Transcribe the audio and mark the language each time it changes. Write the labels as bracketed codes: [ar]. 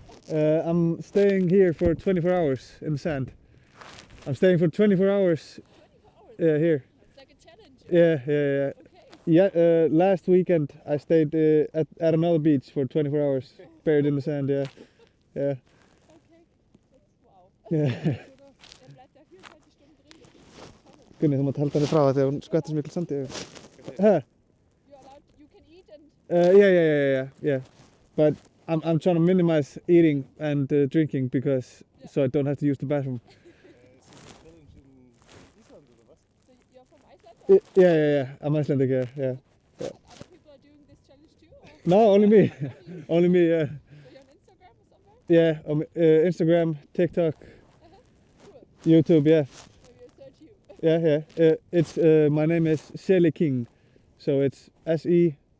[en] I'm staying here for 24 hours in the sand. I'm staying for 24 hours. 24 hours? Yeah, here. It's like a challenge. Yeah. Okay. Yeah, last weekend I stayed at another beach for 24 hours, buried in the sand. Yeah. Okay. That's wow. Yeah. [de] Der bleibt da 24 Stunden drin. [is] Gunni, þú mátt halda henni frá það þegar hún skvettir svo miklu sandi yfir. Huh? [en] You're allowed, you can eat and Yeah. But I'm trying to minimize eating and drinking because so I don't have to use the bathroom. [de] Ist das eine Challenge in Island oder was? [en] so you're from Iceland? Yeah. I'm Icelandic. Yeah. Other people are doing this challenge too? Or No, only me. you? Only me. Yeah. So you're on Instagram or somewhere? Yeah. Instagram, TikTok, Cool. YouTube. Yeah. Maybe I'll search you. Yeah. It's my name is Seli King, so it's SELYK.